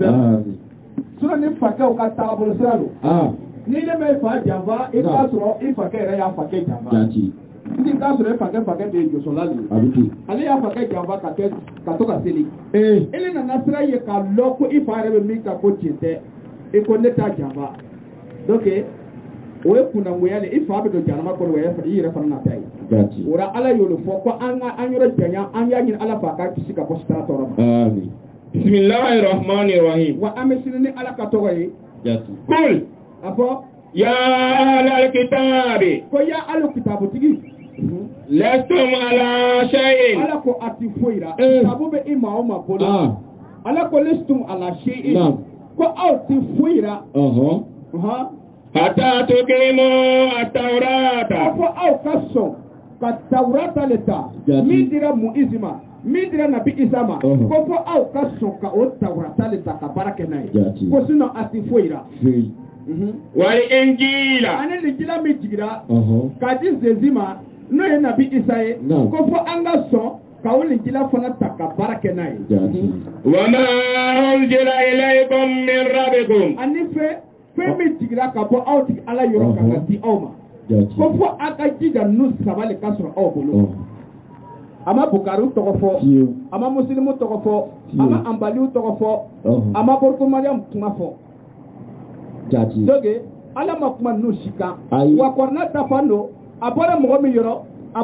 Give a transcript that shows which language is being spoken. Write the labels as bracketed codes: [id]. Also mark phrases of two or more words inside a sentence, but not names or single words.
[bm] bɛɛ ma sinon ni fakɛw ka taabolo sira don ni ne bɛ fa janfa i b'a sɔrɔ i fakɛ yɛrɛ y'a fakɛ janfa i t'a sɔrɔ i fakɛ de ye jɔsɔla de ye ale y'a fakɛ janfa ka to ka seli e nana sira ye k'a lɔ ko i fa yɛrɛ bɛ min kan ko tiɲɛ tɛ i ko ne t'a janfa donc o ye kunnangoya le i fa bɛ don jahanama kɔnɔ wa i yɛrɛ fana nata ye o la ala y'o de fɔ ko an yɔrɔ janya an y'a ɲini ala fɛ a ka kisi ka bɔ sitana tɔɔrɔ ma [ar] بسم الله الرحمن الرحيم [bm] wa an bɛ sini ni ala ka tɔgɔ ye kul a fɔ [ar] يا أهل الكتاب [bm] ko [ar] يا أهل [bm] kitabutigi [ar] لستم على شيء [bm] ala ko a ti foyi la kitabu bɛ i ma o ma bolo ala ko [ar] لستم على شيء [bm] ko aw ti foyi la [ar] حتى تقيموا التوراة [bm] ko aw ka sɔn ka taurata le ta min dira Mu'izi ma min dira nabi Isa ma ko fɔ aw ka sɔn ka o taurata le ta ka baara kɛ n'a ye ko sinon a ti foyi la [ar] والإنجيل [bm] ani linjila min jigira k'a di Zezi ma n'o ye nabi Isa ye ko fɔ an ka sɔn ka o linjila fana ta ka baara kɛ n'a ye [ar] وما أنزل إليكم من ربكم [bm] ani fɛn min jigira ka bɔ aw tigi ala yɔrɔ kan ka di aw ma ko fɔ a ka jija ninnu saba le ka sɔrɔ aw bolo a ma bukariw tɔgɔ fɔ a ma musilimu tɔgɔ fɔ a ma anbaliw tɔgɔ fɔ a ma borokomariyamu kuma fɔ donc ala ma kuma ninnu si kan wa kɔrɔna dafa don a bɔra mɔgɔ min yɔrɔ a